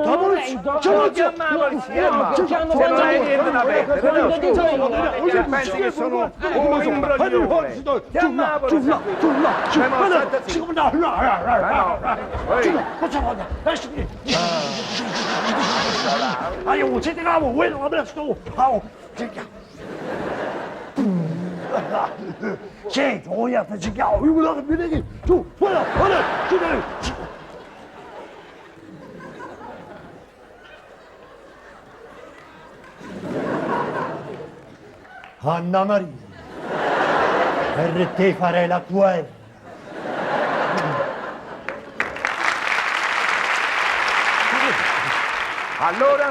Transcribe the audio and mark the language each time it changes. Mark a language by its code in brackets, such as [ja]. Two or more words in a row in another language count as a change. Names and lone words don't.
[it] No, chiamate la polizia, se non hai niente da perdere, no? Se pensi che sono un imbroglione. Chiamate la polizia. No. [zh] 哎呦，我这个我为什么不能说？好，这个。这我要的这个，我要的那个，就完了，就这里。 [it] Anna Maria, per te farei la guerra. Allora?